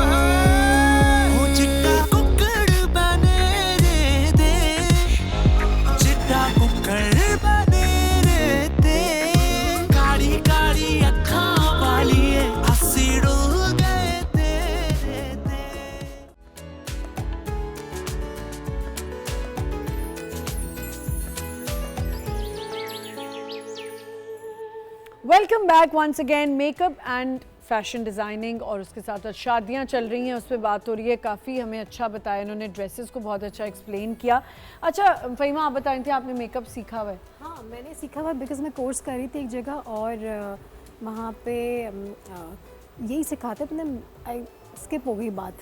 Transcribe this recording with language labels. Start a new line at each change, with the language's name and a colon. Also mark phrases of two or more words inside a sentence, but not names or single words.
Punjabi: ਚਿੱਟਾ ਕੁੱਕੜ ਬਨੇ ਰਹਿੰਦੇ, ਚਿੱਟਾ ਕੁੱਕੜ ਬਨੇ ਰਹਿੰਦੇ, ਕਾਲੀ ਅੱਖਾਂ ਵਾਲੀ ਅੱਸੀ ਡੁੱਲ ਗਏ ਤੇਰੇ ਤੇ।
English: Welcome back once again. makeup and fashion designing
Hindi: और उसके साथ साथ शादियाँ चल रही हैं, उस पर बात हो रही है। काफ़ी हमें अच्छा बताया इन्होंने, ड्रेसेस को बहुत अच्छा एक्सप्लेन किया। अच्छा फ़हीमा आप बता रही थी आपने मेकअप सीखा हुआ है? हाँ मैंने सीखा हुआ बिकॉज मैं कोर्स कर रही थी एक जगह, और वहाँ पे यही सिखाते, अपने स्किप हो गई बात